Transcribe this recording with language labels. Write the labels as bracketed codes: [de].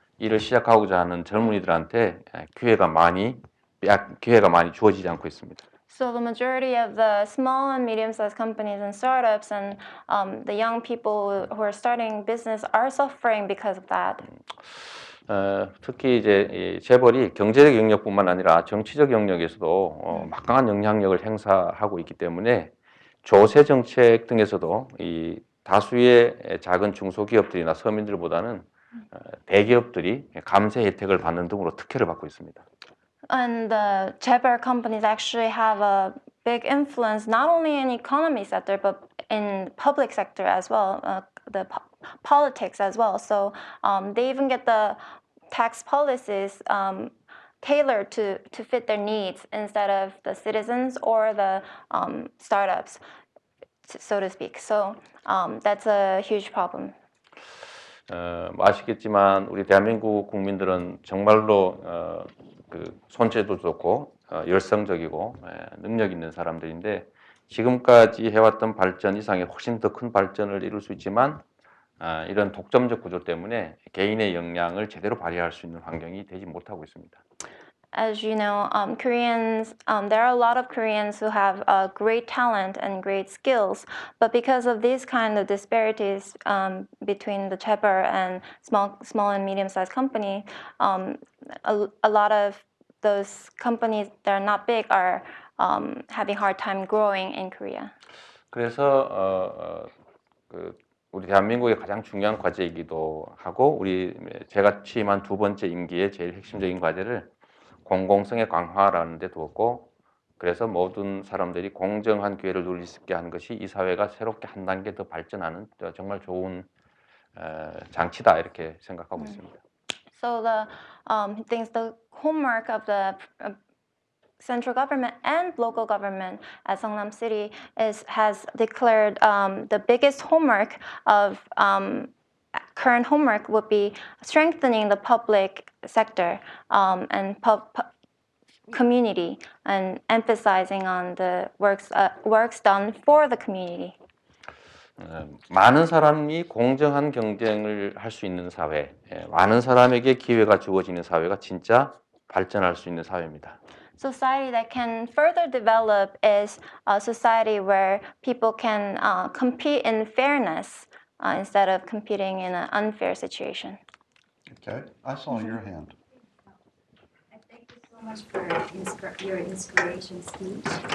[ko] 일을 시작하고자 하는 젊은이들한테 기회가 많이 주어지지 않고 있습니다. [en] So the majority of the small and medium-sized companies and startups and the young people who are starting business are suffering because of that. [ko] 특히 이제 이 재벌이 경제적 영역뿐만 아니라 정치적 영역에서도 막강한 영향력을 행사하고 있기 때문에 조세 정책 등에서도 이 다수의 작은 중소기업들이나 서민들보다는 대기업들이 감세 혜택을 받는 등으로 특혜를 받고 있습니다. [en] And the chaebol companies actually have a big influence not only in economy sector but in public sector as well, the politics as well. So they even get the tax policies tailored to fit their needs instead of the citizens or the startups, so to speak. So that's a huge problem. [ko] 아시겠지만 우리 대한민국 국민들은 정말로 그 손재도 좋고 열성적이고 능력 있는 사람들인데 지금까지 해왔던 발전 이상의 훨씬 더 큰 발전을 이룰 수 있지만 이런 독점적 구조 때문에 개인의 역량을 제대로 발휘할 수 있는 환경이 되지 못하고 있습니다. [en] As you know, Koreans, there are a lot of Koreans who have great talent and great skills, but because of these kind of disparities between the chaebol and small and medium-sized company, a lot of those companies that are not big are having hard time growing in Korea. [ko] 그래서 우리 대한민국의 가장 중요한 과제이기도 하고 제가 취임한 두 번째 임기의 제일 핵심적인 과제를 공공성의 강화라는 데 두었고 그래서 모든 사람들이 공정한 기회를 누릴 수 있게 하는 것이 이 사회가 새롭게 한 단계 더 발전하는 정말 좋은 장치다 이렇게 생각하고 있습니다. [en] So the things, the homework of the central government and local government at Seongnam City has declared the biggest homework of current homework would be strengthening the public sector and community and emphasizing on the works done for the community. [ko] 많은 사람이 공정한 경쟁을 할 수 있는 사회, 많은 사람에게 기회가 주어지는 사회가 진짜 발전할 수 있는 사회입니다. [en] Society that can further develop is a society where people can compete in fairness instead of competing in an unfair situation. Okay, I saw your hand. Thank you so much for your inspiration speech.